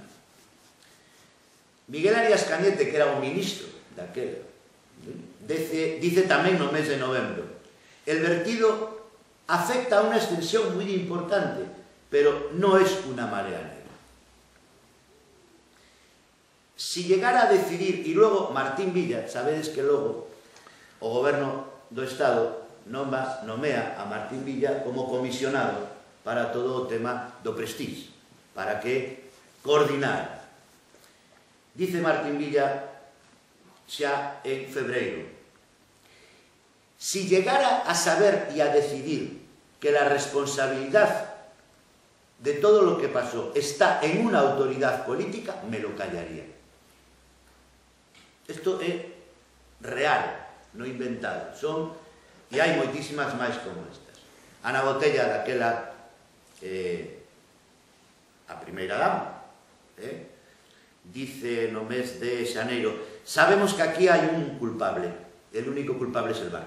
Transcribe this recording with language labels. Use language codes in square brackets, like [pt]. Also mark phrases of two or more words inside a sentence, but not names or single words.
[gl] Miguel Arias Cañete, que era o ministro daquela, dice tamén no mes de novembro: [es] el vertido afecta a una extensión muy importante, pero no es una marea negra. Si llegara a decidir, y luego Martín Villa, [gl] sabedes que logo o goberno do Estado nomea a Martín Villa como comisionado para todo o tema do Prestige, para que coordinar. Dice Martín Villa xa en febreiro: [es] si llegara a saber y a decidir que la responsabilidad de todo lo que pasó está en una autoridad política, me lo callaría. [gl] Esto é real, non inventado. E hai moitísimas máis como estas. Ana Botella, daquela, a primeira dama, dice no mes de xaneiro: sabemos que aquí hai un culpable, [es] el único culpable es el barco.